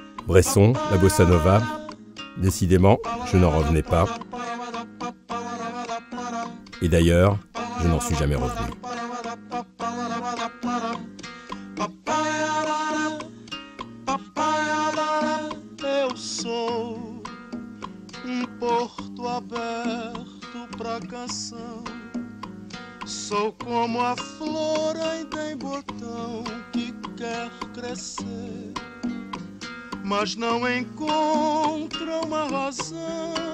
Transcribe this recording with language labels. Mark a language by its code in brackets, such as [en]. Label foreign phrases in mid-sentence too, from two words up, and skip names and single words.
[fr] Bresson, la bossa nova, décidément, je n'en revenais pas. Et d'ailleurs, je n'en suis jamais revenu. [pt] Eu sou porto aberto pra canção. Sou como a flor ainda em botão que quer crescer, mas não encontra uma razão.